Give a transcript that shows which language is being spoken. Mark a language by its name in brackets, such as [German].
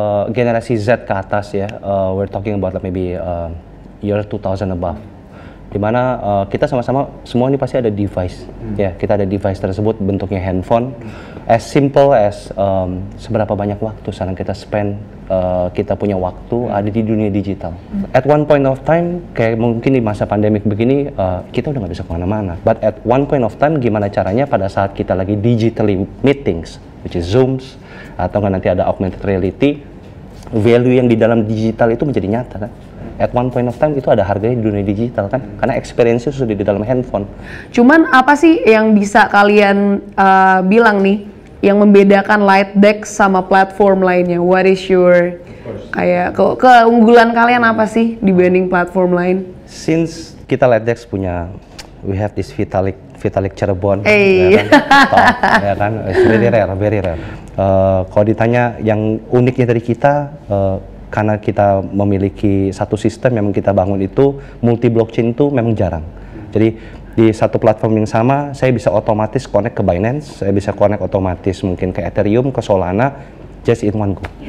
[Indonesian] Generasi Z ke atas ya, [English] we're talking about maybe year 2000 above. [Indonesian] Dimana kita sama-sama semua ini pasti ada device ya, kita ada device tersebut bentuknya handphone, as simple as seberapa banyak waktu sekarang kita spend, kita punya waktu ada di dunia digital. [English] At one point of time, [Indonesian] kayak mungkin di masa pandemik begini, kita udah nggak bisa kemana-mana, [English] but at one point of time [Indonesian] gimana caranya pada saat kita lagi digitally meetings, [English] which is Zooms, [Indonesian] atau nggak nanti ada augmented reality, value yang di dalam digital itu menjadi nyata kan. [English] At one point of time [Indonesian] itu ada harganya di dunia digital kan, karena experience-nya sudah di dalam handphone. Cuman apa sih yang bisa kalian bilang nih yang membedakan Lightdex sama platform lainnya? [English] What is your [Indonesian] kayak keunggulan kalian apa sih dibanding platform lain? [English] Since kita Lightdex punya, we have this Vitalik Cirebon, ya kan, it's very rare. [Indonesian] Kalau ditanya yang uniknya dari kita, karena kita memiliki satu sistem yang kita bangun itu multi blockchain itu memang jarang. Jadi di satu platform yang sama saya bisa otomatis connect ke Binance, saya bisa connect otomatis mungkin ke Ethereum, ke Solana, [English] just in one go.